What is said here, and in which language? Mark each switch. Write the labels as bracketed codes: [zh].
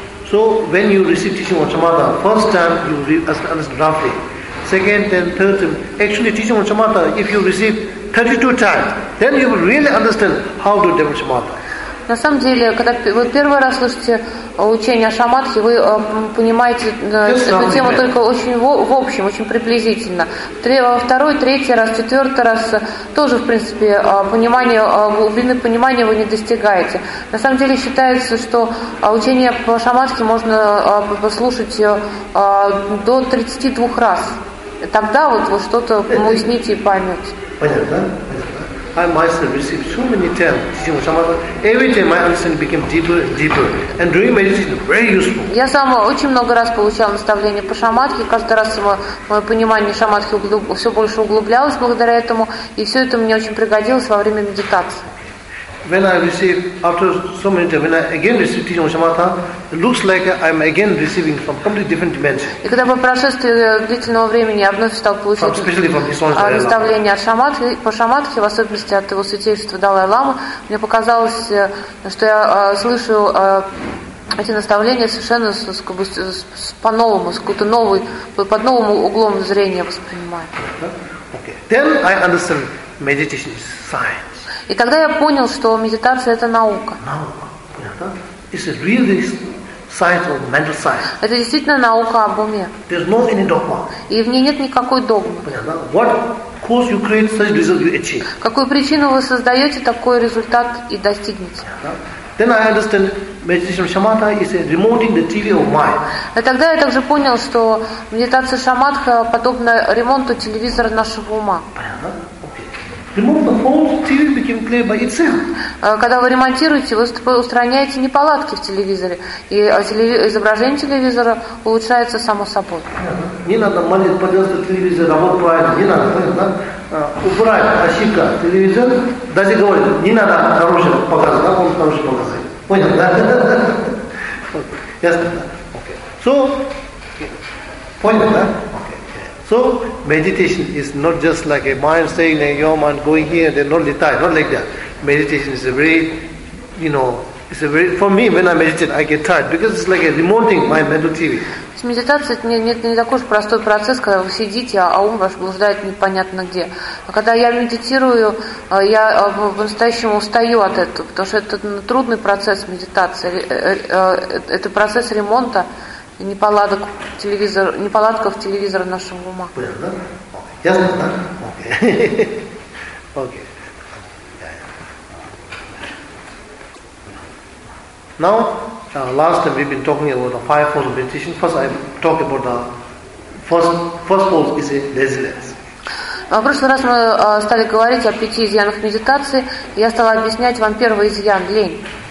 [en] So when you receive teaching on shamatha, first time you understand roughly. Second and third time, actually teaching on shamatha, if you receive 32 times, then you will really understand how to develop shamatha. [ru] На самом деле, когда вы первый раз слышите учение о шамадхе, вы понимаете эту тему только очень в общем, очень приблизительно. Второй, третий раз, четвертый раз тоже, в принципе, понимание, глубины понимания вы не достигаете. На самом деле считается, что учение по шамадхе можно послушать до 32 раз. Тогда вот вы что-то уясните и поймете. Понятно? [en] I myself received so many times teaching on shamatha. Every time my understanding became deeper and deeper. And doing meditation very useful. [ru] Я сама очень много раз получала наставления по шамадхе. Каждый раз мое понимание шамадхи все больше углублялось благодаря этому. И все это мне очень пригодилось во время медитации. [en] When I receive, after so many times, when I again receive teaching on shamatha, it looks like I'm again receiving from completely different dimension. [ru] И когда по прошествии длительного времени я вновь стал получать наставления по шамадхе, в особенности от его святейшества Далай Лама, мне показалось, что я слышу эти наставления совершенно по-новому, с какой-то новой, под новым углом зрения воспринимаю. [en] Okay. Then I understand meditation is science. [ru] И тогда я понял, что медитация — это наука. Наука. Понятно? [en] It's a real science of mental science. [ru] Это действительно наука об уме. [en] There's no any dogma. [ru] И в ней нет никакой догмы. Понятно? [en] What cause you create, such result you achieve. [ru] Какую причину вы создаете, такой результат и достигнете. [en] Then I understand meditation shamatha is remoting the TV of mind. [ru] И тогда я также понял, что медитация шамадха подобна ремонту телевизора нашего ума. Понятно? [en] Remove the whole TV became clear by itself. [ru] Когда вы ремонтируете, вы устраняете неполадки в телевизоре, и изображение телевизора улучшается само собой. Не надо молить, пожалуйста, телевизор работает правильно. Не надо, понятно? Убрать ошибка телевизора. Даже говорит, не надо хорошего показывать, да, он хороший показывает. Понял, да? Ясно? Okay. So, понял, да? [en] So meditation is not just like a mind saying that your mind going here, then not like that, not like that. Meditation is a very, you know, it's a very, for me, when I meditate, I get tired because it's like a remoting my mental TV. [ru] Медитация — это не такой уж простой процесс, когда вы сидите, а ум ваш блуждает непонятно где. А когда я медитирую, я по-настоящему устаю от этого, потому что это трудный процесс медитации, это процесс ремонта. Неполадков телевизора нашего ума. Понятно? Ясно? Окей. [en] Now, last time we've been talking about the five forms of meditation. First, I talked about the first force is laziness. [ru] В прошлый раз мы стали говорить о пяти изъянах медитации. Я стала объяснять вам первый изъян – лень.